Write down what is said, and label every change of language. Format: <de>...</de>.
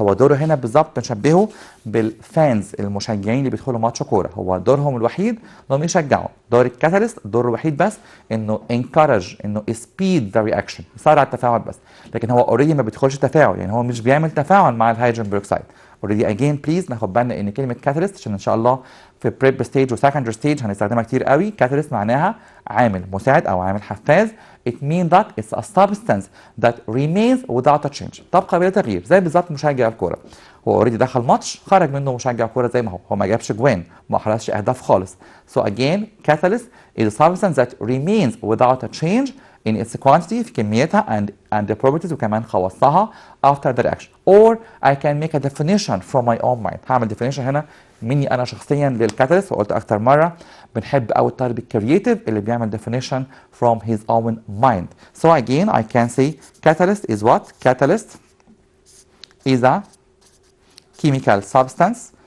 <ar>هو دوره هنا بالظبط بنشبهه بالفانز المشجعين اللي بيدخلوا ماتش كوره، هو دورهم الوحيد انهم يشجعوا. دور الكاتاليست دوره الوحيد بس انه encourage، انه</ar> <en>speed the reaction،</en> <ar>يسرع التفاعل بس، لكن هو اوريدي ما بيدخلش تفاعل، يعني هو مش بيعمل تفاعل مع الهيدروجين بيروكسيد. اوريدي اجين بليز ناخد بالنا ان كلمه كاتاليست عشان ان شاء الله في بريب ستيج وسكندري ستيج هنستخدمها كتير قوي. كاتاليست معناها عامل مساعد او عامل حفاز.</ar> <en>It means that it's a substance that remains without a change.</en> <ar>تبقى بلا تغيير، زي بالظبط مشجع الكوره. هو اوريدي دخل ماتش خرج منه مشجع كوره زي ما هو ما جابش جوان، ما حرزش اهداف خالص.</ar> <en>So again catalyst is a substance that remains without a change in its quantity</en> <ar>في كميتها</ar> <en>and the properties</en> <ar>وكمان خواصها</ar> <en>after the reaction. Or I can make a definition from my own mind.</en> <ar>هعمل definition هنا مني انا شخصيا للكاتاليست، وقلت اكتر مره بنحب قوي الطالب الكرييتيف اللي بيعمل definition</ar> <en>from his own mind. So again I can say catalyst is what? Catalyst is a chemical substance.</en>